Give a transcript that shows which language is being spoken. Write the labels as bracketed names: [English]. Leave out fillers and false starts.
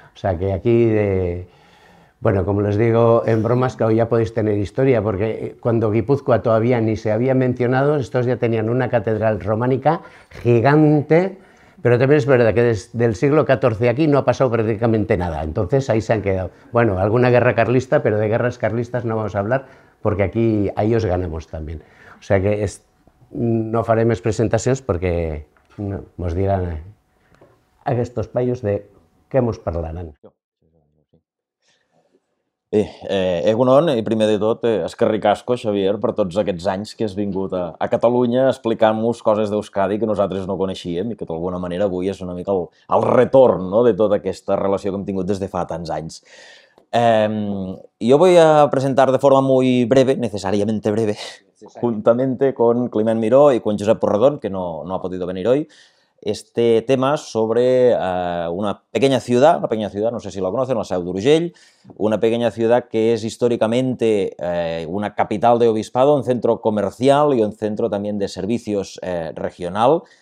[Spanish] O sea que aquí, bueno, como les digo en bromas, que hoy ya podéis tener historia, porque cuando Guipúzcoa todavía ni se había mencionado, estos ya tenían una catedral románica gigante, pero también es verdad que desde el siglo XIV aquí no ha pasado prácticamente nada, entonces ahí se han quedado. Bueno, alguna guerra carlista, pero de guerras carlistas no vamos a hablar, porque aquí a ellos ganamos también. O sea que [Catalan] no faré més presentacions perquè ens diran aquests paios de què ens parlaran. [Basque] Egunon, [Catalan] i primer de tot, [Basque] eskerrik asko, [Catalan] Xavier, per tots aquests anys que has vingut a Catalunya explicant-nos coses d'Euskadi que nosaltres no coneixíem i que d'alguna manera avui és una mica el retorn de tota aquesta relació que hem tingut des de fa tants anys. [Spanish] Yo voy a presentar de forma muy breve, necesariamente breve, juntamente con Climent Miró y con Josep Porredón, que no ha podido venir hoy, este tema sobre una pequeña ciudad, no sé si la conocen, la Seu d'Urgell, una pequeña ciudad que es históricamente una capital de obispado, un centro comercial y un centro también de servicios regional.